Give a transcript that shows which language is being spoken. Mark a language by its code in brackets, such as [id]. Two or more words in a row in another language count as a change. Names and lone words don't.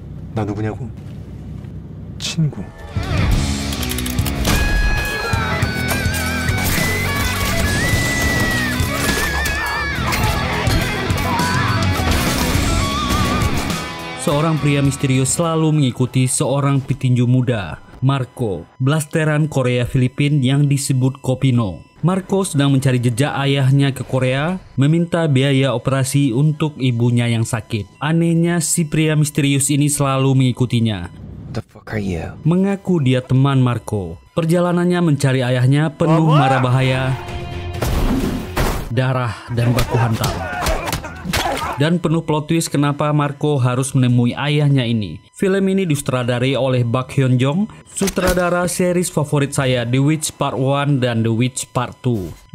[ko] 나 누구냐고? 친구. [id] Seorang pria misterius selalu mengikuti seorang petinju muda, Marco, blasteran Korea Filipina yang disebut Kopino. Marco sedang mencari jejak ayahnya ke Korea, meminta biaya operasi untuk ibunya yang sakit. Anehnya, si pria misterius ini selalu mengikutinya. [en] The fuck are you? [id] Mengaku dia teman Marco. Perjalanannya mencari ayahnya penuh mara bahaya, darah, dan baku hantam. Dan penuh plot twist kenapa Marco harus menemui ayahnya ini. Film ini disutradarai oleh Bak Hyun Jong, sutradara series favorit saya The Witch Part 1 dan The Witch Part 2.